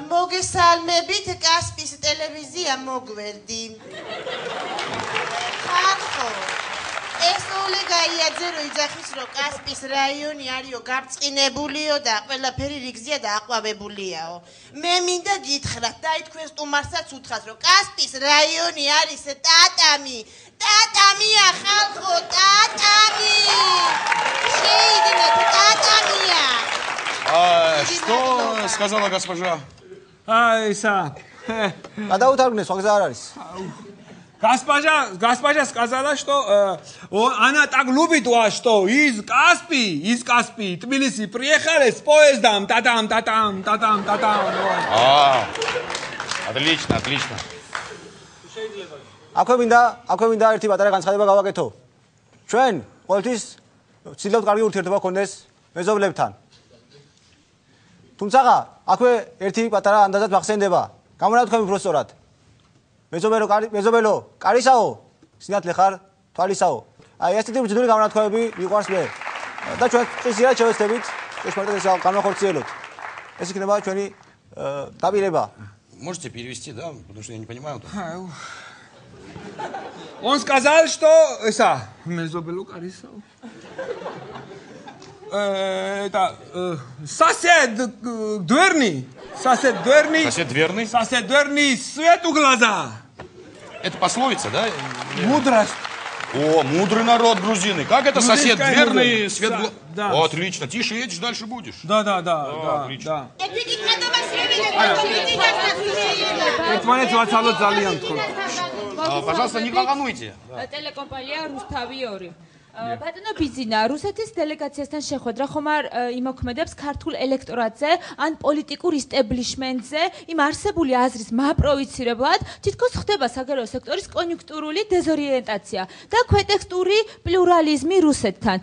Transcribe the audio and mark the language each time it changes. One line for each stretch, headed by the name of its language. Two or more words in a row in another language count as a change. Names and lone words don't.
Georgian: მოგესალმებით კასპის ტელევიზია მოგვერდი ხალხო ეს ოლეგა იაძერო იძახის რომ კასპის რაიონი არისო გაბრწყინებულიო და ყველაფერი რიგზია და აყვავებულიაო მე მინდა გითხრათ და თქვენ სტუმარსაც უთხრათ რომ კასპის რაიონი არის ტატამია ხალხო ტატამი შეიძლება ტატამია
Russian: Что сказала госпожа?
Georgian: ისა გადავუთარგმნე, სხვა გზა არ არის.
Russian: Госпожа сказала, что она так любит вас, что из Каспии, Тбилиси приехали с поездом, татам. Отлично.
Georgian: აქვე მინდა ერთი პატარა განცხადება გავაკეთო. ჩვენ ყოველთვის ვცდილობთ კარგი ურთიერთობა გქონდეს მეზობლებთან. თუმცა აქვე ერთი პატარა ანდაზად მახსენდება. გამონათქვამი პროფესორად. მეზობელო, კარისაო, სინათლე ხარ, თვალისაო. აი ესეთი ბრძოლი გამონათქვამები მიყვარს მე. და ჩვენ წესიერ შევეცდებით, ჭეშმარიტად ეს განვახორციელოთ. ეს იქნება ჩვენი დაპირება.
Russian: Можете перевести, да? Потому что я не понимаю. Он сказал, что
Georgian: მეზობელო კარისაო.
Russian: Это сосед дверный свету глаза. Это пословица, да? Мудрость. О, мудрый народ грузины. Как это сосед дверный свет глаза? Да. О, отлично. Тише едешь, дальше будешь. Да. Отлично. Пожалуйста, не волнуйте. Телекомпания Руставиори.
Georgian: ბატონო ბიძინა, რუსეთის დელეგაციასთან შეხვედრა ხომ არ იმოქმედებს ქართულ ელექტორატზე ან პოლიტიკურ ისტაბლიშმენტზე იმ არსებული აზრის მაპროვიცირებლად, თითქოს ხდება საგარეო სექტორის კონიუნქტურული დეზორიენტაცია და ქვეტექსტური პლურალიზმი რუსეთთან.